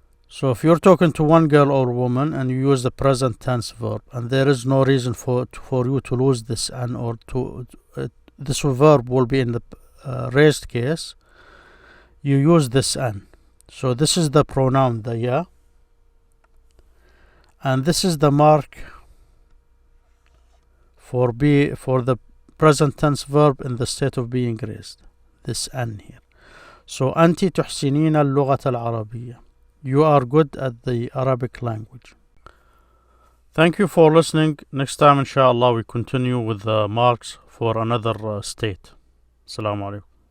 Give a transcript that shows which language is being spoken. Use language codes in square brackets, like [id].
[en] So if you're talking to one girl or woman and you use the present tense verb, and there is no reason for you to lose this an, or to this verb will be in the raised case, you use this an. So this is the pronoun, the ya, and this is the mark for the present tense verb in the state of being raised, this an here. [ar] So أنت تحسنين اللغة العربية. [en] You are good at the Arabic language. Thank you for listening. Next time, inshallah, we continue with the marks for another state. Assalamu alaikum.